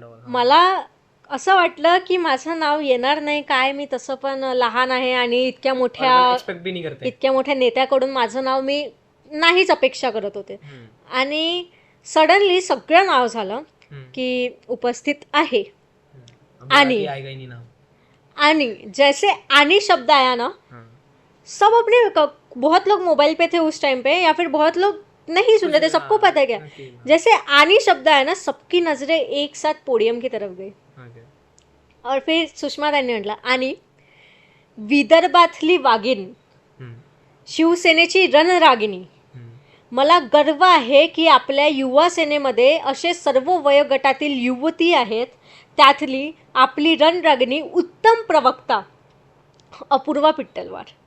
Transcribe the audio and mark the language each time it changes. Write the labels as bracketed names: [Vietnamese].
[Marathi] मला असं वाटलं की माझं नाव येणार नाही काय, मी तसं पण लहान आहे आणि इतक्या मोठ्या नेत्याकडून माझं नाव मी नाहीच अपेक्षा करत होते. आणि सडनली सगळं नाव झालं की उपस्थित आहे. [Hindi] आणि जैसे आनी शब्द आया ना, सब अपने बहुत लोग मोबाइल पे थे उस टाइम पे, या फिर बहुत लोग नहीं सुन रहे थे, सबको पता है क्या. जैसे आनी शब्द आया ना, सबकी नजरें एक साथ पोडियम की तरफ गई. और फिर [Marathi] सुषमा ताईंनी म्हटलं, आणि विदर्भातली वाघीण, शिवसेनेची रणरागिणी, मला गर्व आहे की आपल्या युवा सेनेमध्ये असे सर्व वयोगटातील युवती आहेत, त्यातली आपली रणरागिणी उत्तम प्रवक्ता अपूर्वा पिट्टलवार.